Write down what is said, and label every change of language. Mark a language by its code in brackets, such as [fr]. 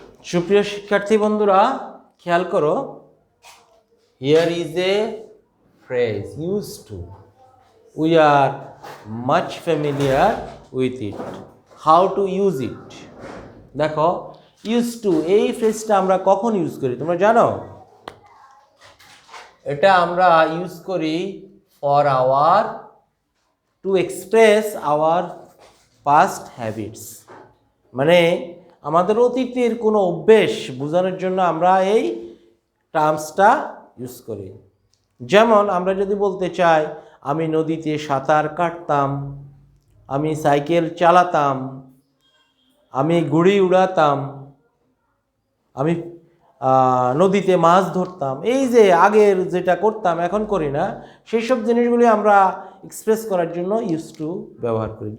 [bn] সুপ্রিয় শিক্ষার্থী বন্ধুরা, খেয়াল করো, [en] here is a phrase used to. We are much familiar with it. How to use it? [bn] দেখো, used to এই ফ্রেজটা আমরা কখন ইউজ করি তোমরা জানো? এটা আমরা ইউজ করি [en] for our to express our past habits. [bn] মানে আমাদের অতীতের কোনো অভ্যেস বোঝানোর জন্য আমরা এই টার্মসটা ইউজ করি। যেমন আমরা যদি বলতে চাই আমি নদীতে সাঁতার কাটতাম, আমি সাইকেল চালাতাম, আমি ঘুড়ি উড়াতাম, আমি নদীতে মাছ ধরতাম, এই যে আগের যেটা করতাম এখন করি না, সেই সব জিনিসগুলি আমরা এক্সপ্রেস করার জন্য ইউজ টু ব্যবহার করি।